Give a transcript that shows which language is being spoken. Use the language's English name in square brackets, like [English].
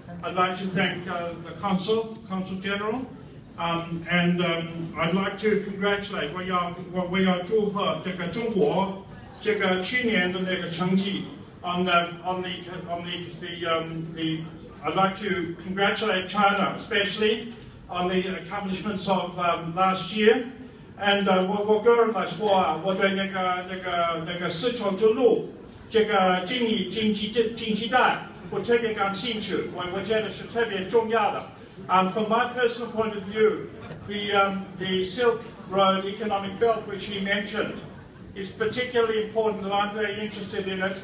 [English] I'd like to thank the Consul General, and I'd like to congratulate [Chinese] 我要祝贺这个中国这个去年的那个成绩 [English] I'd like to congratulate China especially on the accomplishments of last year. [Chinese] And 我个人来说啊，我对那个丝绸之路这个经济带，我特别感兴趣，我觉得是特别重要的。 [English] From my personal point of view, the Silk Road economic belt which he mentioned is particularly important, and I'm very interested in it.